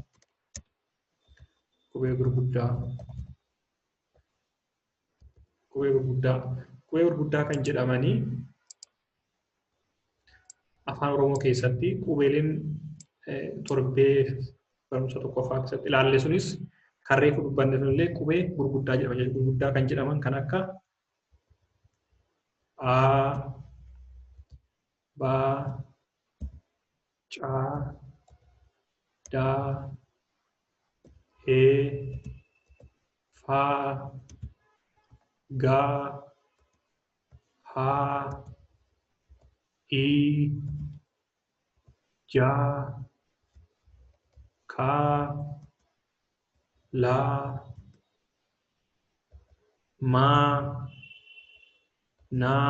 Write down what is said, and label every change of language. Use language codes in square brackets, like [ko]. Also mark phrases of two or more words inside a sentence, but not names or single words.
[om] Qubee gurguddaa kan jedhamanii Afaan Oromoo keessatti qubeeleen torbee barumsa tokkoffaa keessatti ilaalle sunis kan reefu dubbanne sunillee qubee gurguddaa jedhama. Gurguddaa kan jedhaman kan akka A, B, C, D, E, F, G, H, I, J, K, L, M, N,